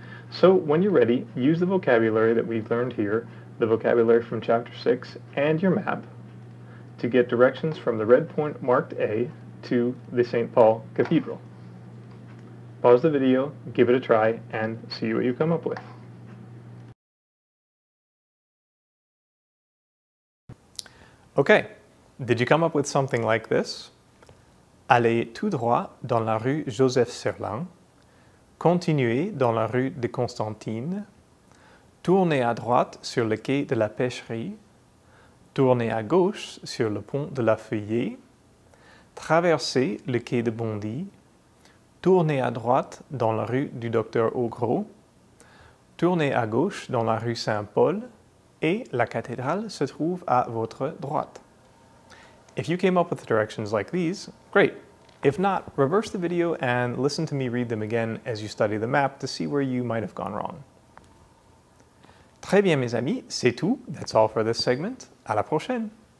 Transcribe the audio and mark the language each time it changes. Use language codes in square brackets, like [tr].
[en] So when you're ready, use the vocabulary that we've learned here, the vocabulary from Chapter 6, and your map to get directions from the red point marked A to the St. Paul Cathedral. Pause the video, give it a try, and see what you come up with. Okay, did you come up with something like this? [fr] Allez tout droit dans la rue Joseph-Serlin, continuez dans la rue de Constantine, tournez à droite sur le quai de la Pêcherie, tournez à gauche sur le pont de la Feuillée, traversez le quai de Bondy, tournez à droite dans la rue du Docteur Augros, tournez à gauche dans la rue Saint-Paul, et la cathédrale se trouve à votre droite. [en] If you came up with directions like these, great. If not, reverse the video and listen to me read them again as you study the map to see where you might have gone wrong. [fr] Très bien mes amis, c'est tout. [en] That's all for this segment. [fr] À la prochaine.